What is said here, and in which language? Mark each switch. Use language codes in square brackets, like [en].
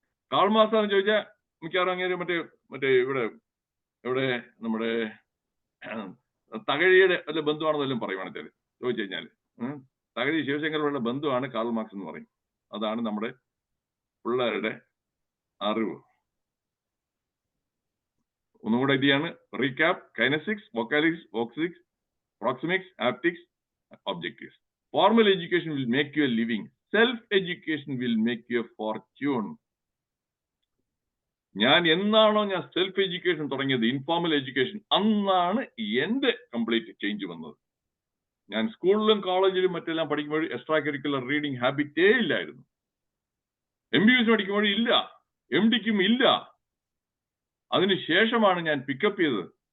[ml] Karl Marx എന്ന് ചോദിച്ചാൽ മിക്കവാറും അങ്ങേര് മറ്റേ മറ്റേ ഇവിടെ ഇവിടെ നമ്മുടെ തകഴിയുടെ വല്ല ബന്ധുവാണെന്നെല്ലാം പറയുവാണെച്ചാൽ ചോദിച്ചു കഴിഞ്ഞാൽ തകഴി ശിവശങ്കറുള്ള ബന്ധുവാണ് കാൾ മാർക്സ് എന്ന് പറയും. അതാണ് നമ്മുടെ പിള്ളേരുടെ അറിവ്. ഒന്നുകൂടെ ഇതാണ് recap. കൈനസിക്സ്, വൊക്കാലിക്സ്, വോക്സിക്സ്, proxemics, optics, objectives. [en] Formal education will make you a living. Self-education will make you a fortune. [ml] ഞാൻ എന്നാണോ ഞാൻ സെൽഫ് എഡ്യൂക്കേഷൻ തുടങ്ങിയത്, ഇൻഫോർമൽ എഡ്യൂക്കേഷൻ, അന്നാണ് എന്റെ കംപ്ലീറ്റ് ചേഞ്ച് വന്നത്. ഞാൻ സ്കൂളിലും കോളേജിലും മറ്റെല്ലാം പഠിക്കുമ്പോൾ എക്സ്ട്രാ കരിക്കുലർ റീഡിംഗ് ഹാബിറ്റേ ഇല്ലായിരുന്നു. MBBS പഠിക്കുമ്പോഴും ഇല്ല, MDക്കും ഇല്ല. അതിനുശേഷമാണ് ഞാൻ പിക്കപ്പ് ചെയ്തത്.